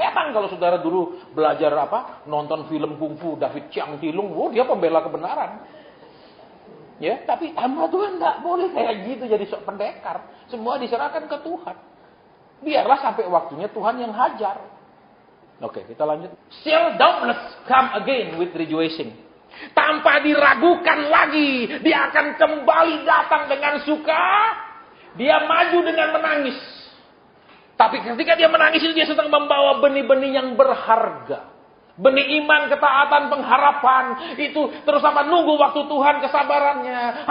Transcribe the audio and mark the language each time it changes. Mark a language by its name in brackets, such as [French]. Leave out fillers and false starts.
[Indonesian] Memang kalau saudara dulu belajar nonton film kungfu David Chiang Tilung, dia pembela kebenaran. Ya, tapi hamba Tuhan tidak boleh kayak gitu jadi sok pendekar. Semua diserahkan ke Tuhan. Biarlah sampai waktunya Tuhan yang hajar. Oke, kita lanjut. [English] Shall doubtless come again with rejoicing. [Indonesian] Tanpa diragukan lagi, dia akan kembali datang dengan suka. Dia maju dengan menangis. Tapi ketika dia menangis itu dia sedang membawa benih-benih yang berharga. Benih iman, ketaatan, pengharapan. Itu terus nunggu waktu Tuhan, kesabarannya.